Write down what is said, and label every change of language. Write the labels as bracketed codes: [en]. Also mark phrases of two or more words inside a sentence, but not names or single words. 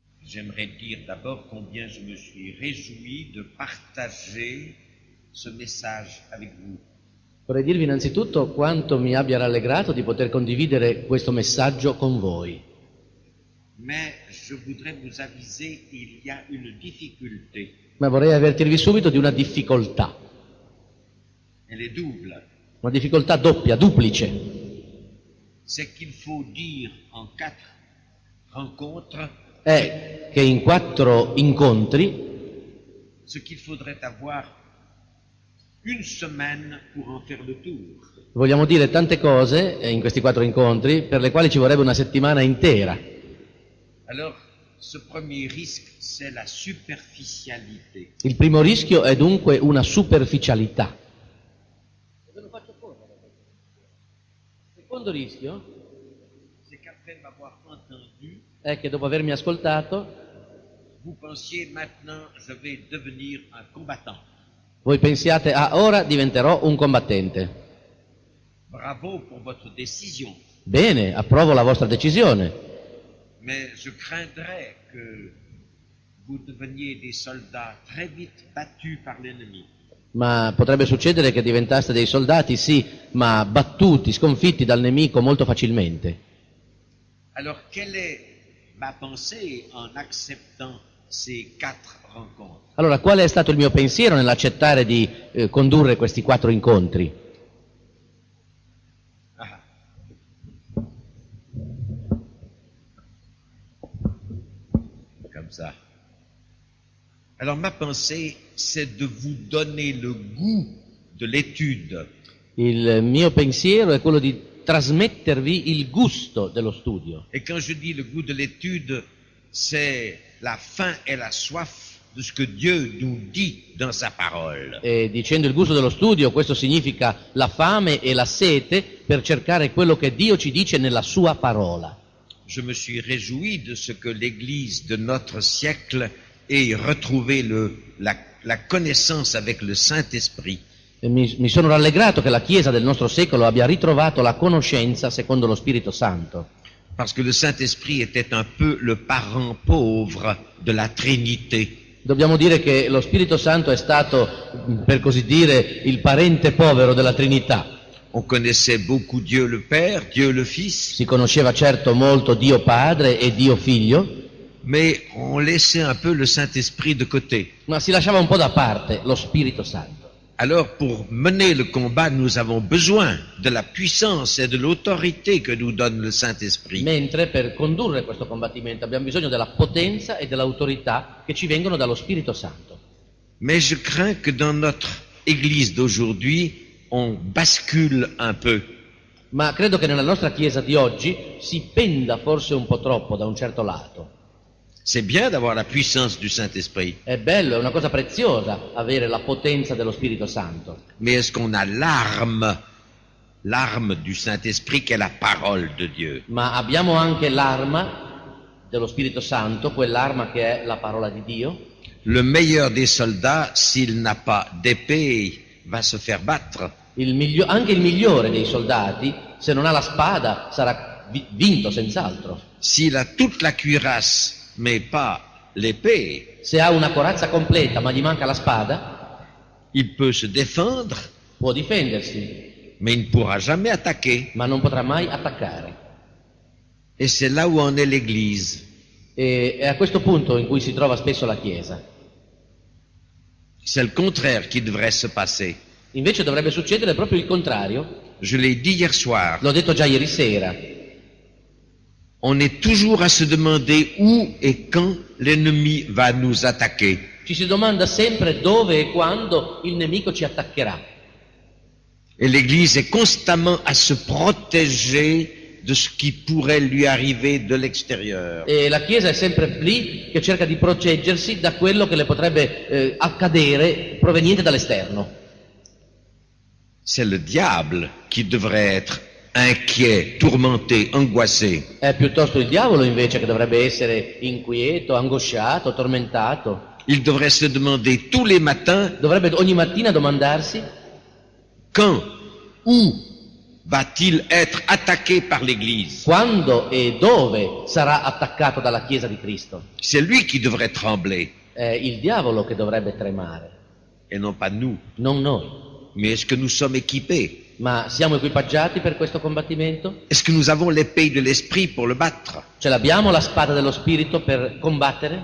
[fr] j'aimerais dire d'abord combien je me suis réjoui de partager ce message avec vous. [it] Vorrei dirvi innanzitutto quanto mi abbia rallegrato di poter condividere questo messaggio con voi. [fr] Mais je voudrais vous aviser, il y a une difficulté. [it] Ma vorrei avvertirvi subito di una difficoltà. [fr] Elle est double. [it] Una difficoltà doppia, duplice. [fr] C'est qu'il faut dire en 4 rencontres [it] È che in 4 incontri [fr] ce qu'il faudrait avoir une semaine pour en faire le tour. [it] vogliamo dire tante cose in questi 4 incontri per le quali ci vorrebbe una settimana intera. [fr] Alors, ce premier risque, c'est la superficialité. [it] Il primo rischio è dunque una superficialità. Il secondo rischio [fr] C'est qu'après m'avoir entendu, [it] è che dopo avermi ascoltato [fr] vous pensiez maintenant je vais devenir un combattant. [it] voi pensiate, ora diventerò un combattente. [fr] Bravo pour votre décision. [it] Bene, approvo la vostra decisione, [fr] Mais je craindrais que vous deveniez des soldats très vite battus par l'ennemi. [it] ma potrebbe succedere che diventaste dei soldati, sì, ma battuti, sconfitti dal nemico molto facilmente. [fr] Alors, quelle est ma pensée en acceptant ces 4 rencontres? [it] Allora, qual è stato il mio pensiero nell'accettare di condurre questi 4 incontri? [fr] Ah. Comme ça. Alors, ma pensée, c'est de vous donner le goût de l'étude. [it] Il mio pensiero è quello di trasmettervi il gusto dello studio. [fr] Et quand je dis le goût de l'étude, c'est la faim et la soif de ce que Dieu nous dit dans sa parole. [it] E dicendo il gusto dello studio, questo significa la fame e la sete per cercare quello che Dio ci dice nella sua parola. [fr] Je me suis réjoui de ce que l'Église de notre siècle ait retrouvé la connaissance avec le Saint-Esprit. [it] E mi sono rallegrato che la Chiesa del nostro secolo abbia ritrovato la conoscenza secondo lo Spirito Santo. [fr] Parce que le Saint-Esprit était un peu le parent pauvre de la Trinité. [it] Dobbiamo dire che lo Spirito Santo è stato, per così dire, il parente povero della Trinità. [fr] On connaissait beaucoup Dieu le Père, Dieu le Fils, [it] Si conosceva certo molto Dio Padre e Dio Figlio, [fr] mais on laissait un peu le Saint-Esprit de côté. [it] ma si lasciava un po' da parte lo Spirito Santo. [fr] Alors, pour mener le combat, nous avons besoin de la puissance et de l'autorité que nous donne le Saint-Esprit. [it] Mentre per condurre questo combattimento abbiamo bisogno della potenza e dell'autorità che ci vengono dallo Spirito Santo. [fr] Mais je crains que dans notre Église d'aujourd'hui, on bascule un peu. [it] Ma credo che nella nostra Chiesa di oggi si penda forse un po' troppo da un certo lato. [fr] C'est bien d'avoir la puissance du Saint-Esprit, [it] È bello, è una cosa preziosa avere la potenza dello Spirito Santo. [fr] mais est-ce qu'on a l'arme du Saint-Esprit qui est la parole de Dieu? [it] Ma abbiamo anche l'arma dello Spirito Santo, quell'arma che è la parola di Dio. [fr] Le meilleur des soldats, s'il n'a pas d'épée, va se faire battre. [it] Anche il migliore dei soldati, se non ha la spada, sarà vinto senz'altro. [fr] S'il a toute la cuirasse, mais pas l'épée, [it] Se ha una corazza completa ma gli manca la spada, [fr] il peut se défendre, [it] può difendersi, [fr] mais il ne pourra jamais attaquer. [it] ma non potrà mai attaccare. [fr] Et c'est là où en est l'Église. [it] E è a questo punto in cui si trova spesso la Chiesa. [fr] C'est le contraire qui devrait se passer. [it] Invece dovrebbe succedere proprio il contrario. [fr] Je l'ai dit hier soir, [it] L'ho detto già ieri sera. [fr] on est toujours à se demander où et quand l'ennemi va nous attaquer. [it] Ci si domanda sempre dove e quando il nemico ci attaccherà. [fr] Et l'Église est constamment à se protéger de ce qui pourrait lui arriver de l'extérieur. [it] E la Chiesa è sempre lì che cerca di proteggersi da quello che le potrebbe accadere proveniente dall'esterno. [fr] C'est le diable qui devrait être inquiet, tourmenté, angoissé. [it] È piuttosto il diavolo invece che dovrebbe essere inquieto, angosciato, tormentato. [fr] Il devrait se demander tous les matins [it] Dovrebbe ogni mattina domandarsi [fr] quand, où va-t-il être attaqué par l'Église? [it] Quando e dove sarà attaccato dalla Chiesa di Cristo? [fr] C'est lui qui devrait trembler, [it] È il diavolo che dovrebbe tremare, [fr] et non pas nous. [it] non noi. [fr] Mais est-ce que nous sommes équipés? [it] Ma siamo equipaggiati per questo combattimento? [fr] Est-ce que nous avons l'épée de l'esprit pour le battre? [it] Ce l'abbiamo la spada dello Spirito per combattere?